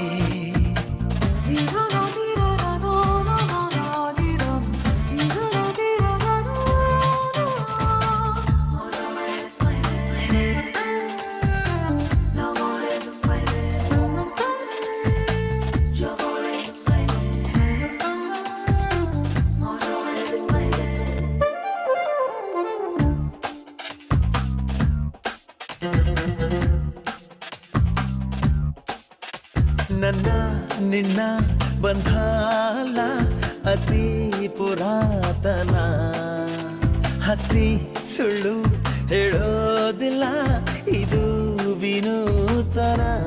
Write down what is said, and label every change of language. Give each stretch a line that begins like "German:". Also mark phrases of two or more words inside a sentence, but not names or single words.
Spanish: dirana dirana no no no no dirana dirana dirana no no. L'amore se puede, yo voy se puede, amore se puede.
Kannada: ನನ್ನ ನಿನ್ನ ಬಂಧಾಲ ಅತಿ ಪುರಾತನ ಹಸಿ ಸುಳ್ಳು ಹೇಳೋದಿಲ್ಲ ಇದು ವಿನೂತನ